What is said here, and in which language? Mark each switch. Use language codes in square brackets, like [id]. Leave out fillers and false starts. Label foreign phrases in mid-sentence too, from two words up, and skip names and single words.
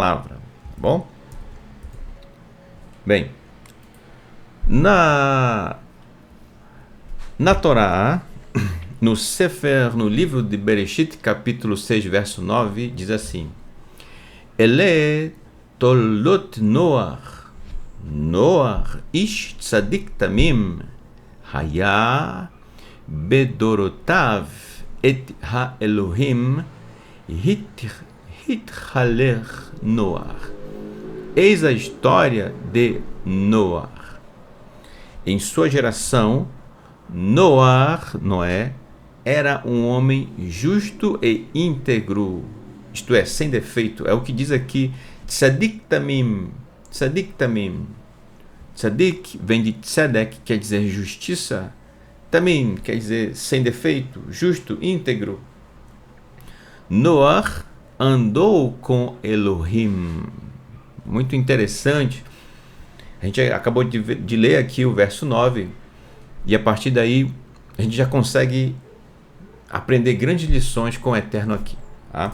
[pt] Tá bom? Bem, na Torá, no Sefer, no livro de Bereshit, capítulo 6, verso 9, diz assim: [he] אלה תולדת נח נח איש צדיק תמים היה בדרתיו את האלהים התהלך נח. [pt] Eis a história de Noé. Em sua geração, Noé, era um homem justo e íntegro, isto é, sem defeito. É o que diz aqui, [he] צדיק תמים. צדיק תמים. [pt] Tzadik vem de tzedek, quer dizer justiça. Tamim quer dizer sem defeito, justo, íntegro. Noé andou com Elohim. Muito interessante. A gente acabou de ler aqui o verso 9 e a partir daí a gente já consegue aprender grandes lições com o Eterno aqui, tá?